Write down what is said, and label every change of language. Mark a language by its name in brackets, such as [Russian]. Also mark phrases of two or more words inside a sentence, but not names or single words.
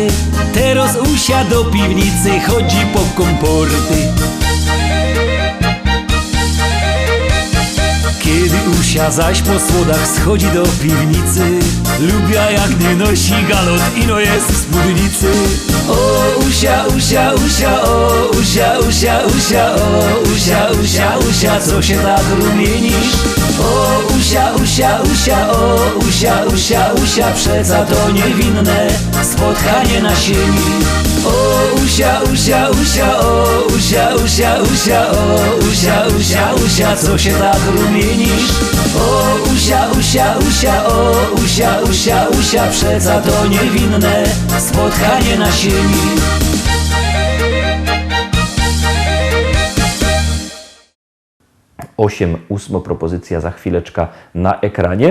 [Silesian] Teraz Usia do piwnicy chodzi po komporty. Kiedy Usia zaś po słodach schodzi do piwnicy, lubia jak nie nosi galot, ino jest w spódnicy. O Usia, Usia, Usia, o Usia, Usia, Usia, o Usia, Usia, Usia, co się tak rumienisz? O Usia, Usia, Usia, o Usia, Usia, Usia, przeca to niewinne spotkanie na sieni. O Usia, Usia, Usia, o Usia, Usia, Usia, o Usia, Usia, Usia, co się tak rumienisz? O Usia, Usia, Usia, o Usia, Usia, Usia, przeca to niewinne spotkanie na sieni. [Polish] Ósma propozycja za chwileczkę na ekranie.